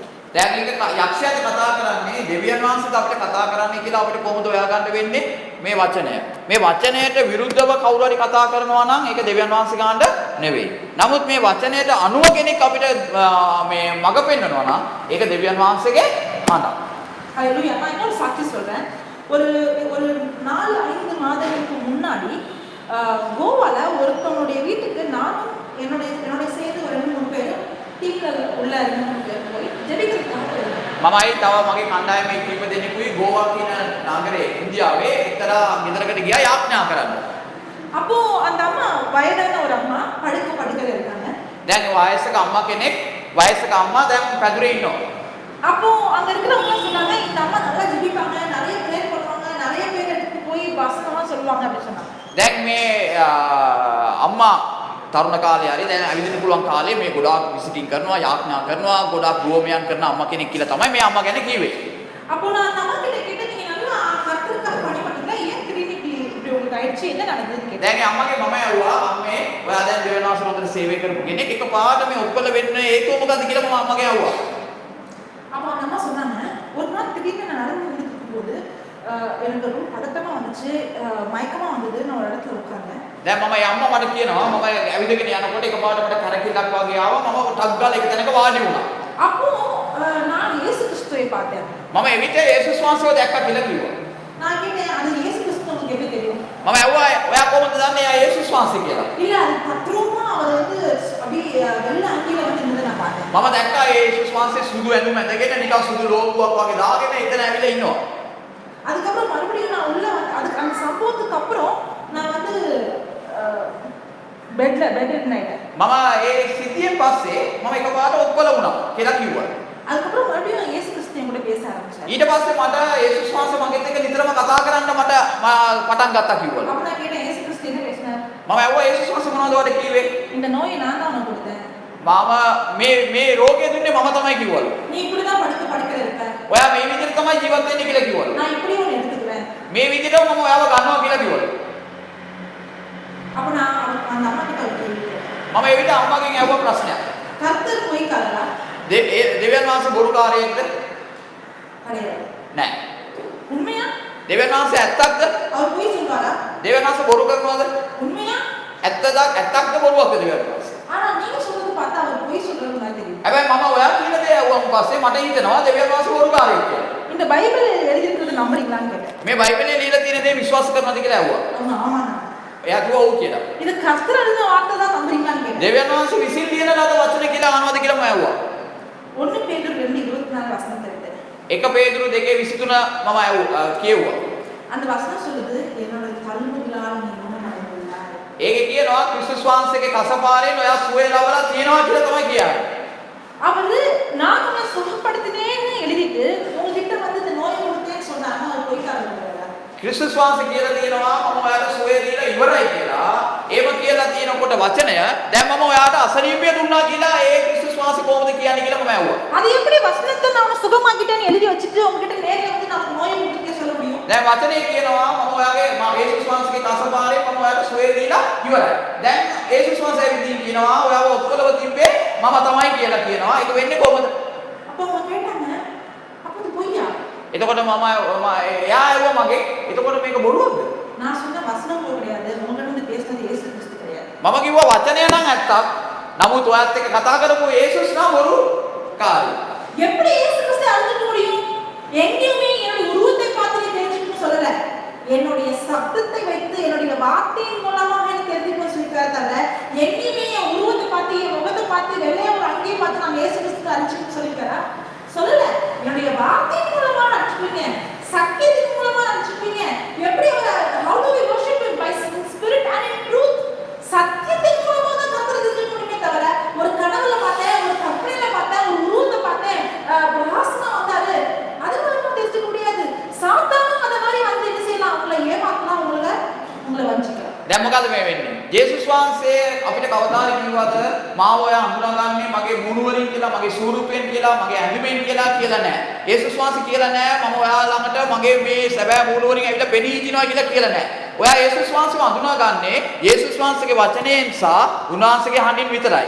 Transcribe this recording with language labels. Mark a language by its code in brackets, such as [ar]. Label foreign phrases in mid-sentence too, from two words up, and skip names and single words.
[si] දැන් මේක යක්ෂයාට කතා කරන්නේ දෙවියන් වහන්සේට අපිට කතා කරන්නේ කියලා අපිට කොහොමද හොයාගන්න වෙන්නේ? මේ වචනය. මේ වචනයට විරුද්ධව කවුරු හරි කතා කරනවා නම් ඒක දෙවියන් වහන්සේ ගානට නෙවෙයි. නමුත් මේ වචනයට අනුව කෙනෙක් අපිට මේ මඟ පෙන්වනවා නම් ඒක දෙවියන් වහන්සේගේ හඬක්. [ta] ஹalleluya. நான் இன்னொரு சாட்சி சொல்றேன். ஒரு 4-5 மாதங்களுக்கு முன்னாடி கோவால ஒருத்தவனுடைய வீட்டுக்கு நானும் என்னோட சேர்ந்து ஒரு 2-3 பேர் டீம்ல உள்ள 2-3 பேர் போய் ஜெபிக்கிறதுக்காக [si] මමයි තව මගේ කණ්ඩායමේ කීප දෙනෙකුයි ගෝවා කියන නගරේ ඉන්දියාවේ එක්තරා ගෙදරකට ගියා යාඥා කරන්න. [ta] அப்போ அந்த அம்மா வயதான ஒரு அம்மா படுக்கையில இருக்காங்க. [si] දැන් වයසක අම්මා කෙනෙක් වයසක අම්මා දැන් පැදුරේ ඉන්නවා. [ta] அப்போ அங்க இருக்கிறவங்க சொன்னாங்க இந்த அம்மா நல்லா ஜெபிப்பாங்க, நிறைய ப்ரேயர் பண்ணுவாங்க, நிறைய பேர் எடுத்து போய் வசனமா சொல்லுவாங்க அப்படி சொன்னாங்க. [si] දැන් මේ අම්මා තරුණ කාලේ හරි දැන් ඇවිදින්න පුළුවන් කාලේ මේ ගොඩාක් විසිටින් කරනවා යාඥා කරනවා ගොඩාක් ගෝමයන් කරන අම්මා කෙනෙක් කියලා තමයි මේ අම්මා ගැන කිව්වේ. [ta] அப்போ நான் அந்த அம்மா கிட்ட கேட்டேன், நீங்க நல்லா கர்த்தருக்காக பணி பண்ணீங்களா? ஏன் திடீர்னு இப்படி உங்களுக்கு ஆயிடுச்சு? என்ன நடந்ததுன்னு கேட்டேன். [si] දැන් අම්මගේ මම ඇහුවා අම්මේ ඔයා දැන් දෙවියන්වහන්සේ හොඳට සේවය කරපු කෙනෙක් එකපාරට මේ ඔක්කොල වෙන්නේ ඒක මොකද්ද කියලා මම අම්මගේ ඇහුවා. [ta] அப்போ அந்த அம்மா சொன்னாங்க, ஒரு நாள் திடீர்னு நான் நடந்து வந்துட்டு போது எனக்கு ரொம்ப பதட்டமா வந்துச்சு, மயக்கமா வந்தது. நான் ஒரு இடத்துல உட்கார்ந்தேன். [si] දැන් මම යම්ම මට කියනවා මම ඇවිදගෙන යනකොට එකපාරට මට කරකිල්ලක් වගේ ආවා මම ටක් ගාලා එක තැනක වාඩි වුණා. [ta] அப்போ நான் இயேசு கிறிஸ்துவை பார்த்தேன். [si] මම එවිට යේසුස් වහන්සේව දැක්කා කියලා කිව්වා. [ta] நான் கேட்டேன், அது இயேசு கிறிஸ்து உங்களுக்கு எப்படி தெரியும்? [si] මම ඇහුවා ඔයා කොහොමද දන්නේ එයා යේසුස් වහන්සේ කියලා? [ta] இல்ல அது பத்ரூமா அவர் வந்து அப்படியே வெள்ள அங்கில வந்து நின்னு நான் பார்த்தேன். [si] මම දැක්කා යේසුස් වහන්සේ සුදු ඇඳුම ඇඳගෙන නිකන් සුදු ලෝකුවක් වගේ දාගෙන එතන ඇවිල්ලා ඉන්නවා. [ta] அதுக்கப்புறம் மறுபடியும் நான் உள்ள அதுக்கு அந்த சம்பவத்துக்கு அப்புறம் நான் வந்து [en] bed night [si] මම ඒ සිද්ධියෙන් පස්සේ මම එකපාරට ඔක්කොල වුණා කියලා කිව්වා. [ta] அதுக்கப்புறம் மறுபடியும் இயேசு கிறிஸ்து கூட பேச ஆரம்பிச்சாரு. [si] ඊට පස්සේ මට යේසුස් වහන්සේ මගෙත් එක්ක නිතරම කතා කරන්න මට පටන් ගත්තා කිව්වලු. [ta] அப்ப நான் கேட்டேன், இயேசு கிறிஸ்து என்ன பேசினார்? [si] මම ඇහුවා යේසුස් වහන්සේ මොනවද ඔයාලට කිව්වේ? [ta] இந்த நோயை நான் தான் உனக்கு கொடுத்தேன். [si] මම මේ රෝගය දුන්නේ මම තමයි කිව්වලු. [ta] நீ இப்படி தான் படுக்கையில இருக்க. [si] ඔයා මේ විදිහට තමයි ජීවත් වෙන්නේ කියලා කිව්වලු. [ta] நான் இப்படி ஒன்னு எடுத்துக்குவேன். [si] මේ විදිහටම මම ඔයාව ගන්නවා කියලා කිව්වලු. [ta] அப்ப நான் அந்த அம்மா கிட்ட ஒரு கேள்வி கேட்டேன். [si] මම ඒ විදිහට අම්මාගෙන් ඇහුවා ප්‍රශ්නයක්. [ta] கர்த்தர் பொய்க்காரரா? [si] දෙවියන් වහන්සේ බොරුකාරයෙක්ද? [ta] கிடையாது. [si] නෑ. [ta] உண்மையா? [si] දෙවියන් වහන්සේ ඇත්තක්ද? [ta] அவர் பொய் சொல்றாரா? [si] දෙවියන් වහන්සේ බොරු කරනවද? [ta] உண்மையா? [si] ඇත්තක්ද බොරුවක්ද දෙවියන් වහන්සේ? [ta] ஆனா நீங்க சொல்றது பார்த்தா அவர் பொய் சொல்றது மாதிரி தெரியும். [si] හැබැයි මම ඔයා කියන දේ ඇහුවම පස්සේ මට හිතෙනවා දෙවියන් වහන්සේ බොරුකාරයෙක් කියලා. [ta] இந்த பைபிள் எழுதியிருக்கிறது நம்புறீங்களான்னு கேட்டேன். [si] මේ බයිබලයේ ලියලා තියෙන දේ විශ්වාස කරනවද කියලා ඇහුවා. [ta] அவங்க ஆமாண்ணா. [si] එයා කිව්වා ඔව් කියලා. [ta] இது கர்த்தர் எழுதின வார்த்தை தான் நம்புறீங்களான்னு கேட்டேன். [si] දෙවියන් වහන්සේ විසින් ලියන ලද වචන කියලා අහනවද කියලා මම ඇහුවා. [ta] 1 பேதுரு 2:24 வசனத்தை எடுத்தேன். [si] 1 පේදුරු 2:23 මම කියෙව්වා. [ta] அந்த வசனம் சொல்லுது, என்னோட தழும்புகளால் நீ குணமடைந்துள்ளாய். [si] ඒකේ කියනවා ක්‍රිස්තුස් වහන්සේගේ කසපාරෙන් ඔයා සුවය ලබලා තියෙනවා කියලා තමයි කියන්නේ. [ta] அவரு நான் உன்னை சுகப்படுத்தினேன்னு எழுதிட்டு உங்ககிட்ட வந்து இந்த நோயை கொடுத்தேன்னு சொன்னாங்க. அவர் பொய்க்காரர் இல்லையா? [si] ක්‍රිස්තුස් වහන්සේ කියලා තියෙනවා මම ඔයාලට සුවය දීලා ඉවරයි කියලා. ඒව කියලා තියෙනකොට වචනය දැන් මම ඔයාට අසනීපය දුන්නා කියලා ඒ ක්‍රිස්තුස් වහන්සේ කොහොමද කියන්නේ කියලා මම ඇහුවා. [ta] அது எப்படி வசனத்தை நான் உன்னை சுகமாக்கிட்டேன்னு எழுதி வச்சுட்டு உங்ககிட்ட நேர்ல வந்து நான் நோயை கொடுத்தே சொல்ல முடியும்? [si] දැන් වචනේ කියනවා මම ඔයාගේ යේසුස් වහන්සේගේ කසපාරෙන් මම ඔයාට සුවය දීලා ඉවරයි. දැන් යේසුස් වහන්සේ ඇවිදින් කියනවා ඔයාව ඔක්කොලව තිබ්බේ මම තමයි කියලා කියනවා. ඒක වෙන්නේ කොහොමද? [ta] அப்ப அவங்க கேட்டாங்க, அப்ப இது பொய்யா? [si] එතකොට මම එයා ඇහුවා මගේ එතකොට මේක බොරුවක්ද? [ta] நான் சொன்ன வசனம் போல் கிடையாது. உங்ககிட்ட வந்து பேசினது இயேசு கிறிஸ்து கிடையாது. [si] මම කිව්වා වචනය නම් ඇත්තක්. නමුත් ඔයත් එක්ක කතා කරපු යේසුස් නම් බොරුකාරයෙක්. [ta] எப்படி இயேசு கிறிஸ்து அழுதுட்டு முடியும்? எங்கேயுமே என்னுடைய உருவத்தை பார்த்து நீ தெரிஞ்சுக்கணும்னு சொல்லல. என்னுடைய சப்தத்தை வைத்து என்னுடைய வார்த்தையின் மூலமாக நீ தெரிஞ்சுக்கணும்னு சொல்லிருக்காரு தவிர எங்கேயுமே என் உருவத்தை பார்த்து என் முகத்தை பார்த்து வெள்ளைய ஒரு அங்கேயே பார்த்து நான் இயேசு கிறிஸ்துவை அறிஞ்சுக்கணும்னு சொல்லிருக்காரா? சொல்லல. என்னுடைய வார்த்தையின் மூலமா அனுப்பிச்சுப்பீங்க, சத்தியத்தின் மூலமா அனுப்பிச்சுப்பீங்க. [en] எப்படி how do we worship him? By spirit and in truth. [ta] சத்தியத்தின் மூலமா தான் கர்த்தரை தெரிஞ்சுக்க முடியுமே தவிர ஒரு கனவுல பார்த்தேன், ஒரு கற்பனையில பார்த்தேன், ஒரு உருவத்தை பார்த்தேன், பிரகாசமா வந்தாரு அது மூலமா தெரிஞ்சுக்க முடியாது. சாத்தானும் அந்த மாதிரி வந்து என்ன செய்யலாம்? உங்களை ஏமாத்தலாம், உங்களை வஞ்சிக்கலாம். [si] දැන් මොකද මේ වෙන්නේ? ජේසුස් වහන්සේ අපිට කවදාද කිව්වද මාව ඔයා හඳුනාගන්නේ මගේ මුණු වලින් කියලා, මගේ ස්වරූපයෙන් කියලා, මගේ ඇඳුමෙන් කියලා නැහැ. ජේසුස් වහන්සේ කියලා නැහැ මම ඔයා ළඟට මගේ මේ සැබෑ මූණ වලින් ඇවිල්ලා පෙනී හිටිනවා කියලා නැහැ. ඔයා ජේසුස් වහන්සේව හඳුනාගන්නේ ජේසුස් වහන්සේගේ වචනයෙන් සහ උන්වහන්සේගේ හඬින් විතරයි.